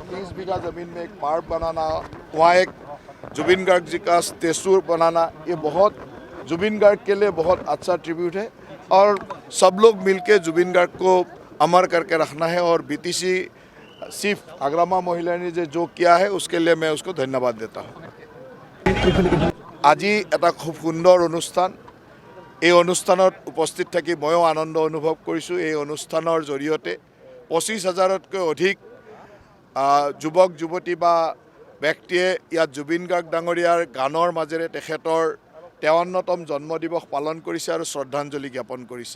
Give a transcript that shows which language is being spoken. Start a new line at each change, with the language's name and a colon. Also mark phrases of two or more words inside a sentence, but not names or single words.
Hindi: 30 बीघा ज़मीन में एक पार्क बनाना, वहाँ एक जुबिन गार्ग जी का स्टेचू बनाना, ये बहुत जुबिन गार्ग के लिए बहुत अच्छा ट्रिब्यूट है और सब लोग मिलके जुबिन गार्ग को अमर करके रखना है। और बीटीसी चीफ आग्रामा महिला ने जो किया है उसके लिए मैं उसको धन्यवाद देता हूँ।
Assamese: আজি এটা খুব সুন্দৰ অনুষ্ঠান, এই অনুষ্ঠানত উপস্থিত থাকি ময়ো আনন্দ অনুভৱ কৰিছোঁ। এই অনুষ্ঠানৰ জৰিয়তে 25,000তকৈ অধিক যুৱক যুৱতী বা ব্যক্তিয়ে ইয়াত জুবিন গাৰ্গ ডাঙৰীয়াৰ গানৰ মাজেৰে তেখেতৰ 53তম জন্মদিৱস পালন কৰিছে আৰু শ্ৰদ্ধাঞ্জলি জ্ঞাপন কৰিছে।